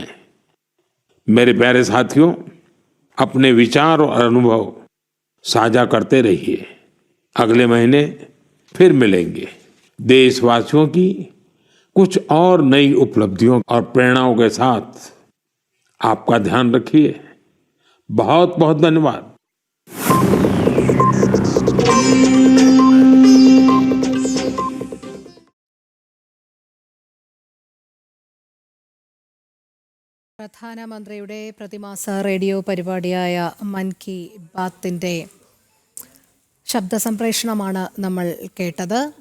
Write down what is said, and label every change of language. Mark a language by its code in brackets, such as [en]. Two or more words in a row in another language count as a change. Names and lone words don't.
[hi] मेरे प्यारे साथियों, अपने विचार और अनुभव साझा करते रहिए। अगले महीने फिर मिलेंगे। देशवासियों की कुछ और नई उपलब्धियों और प्रेरणाओं के साथ आपका ध्यान रखिए। बहुत बहुत धन्यवाद। [ml] പ്രധാനമന്ത്രിയുടെ പ്രതിമാസ റേഡിയോ പരിപാടിയായ മൻ കി ബാത്തിന്റെ ശബ്ദ സംപ്രേഷണമാണ് നമ്മൾ കേട്ടത്.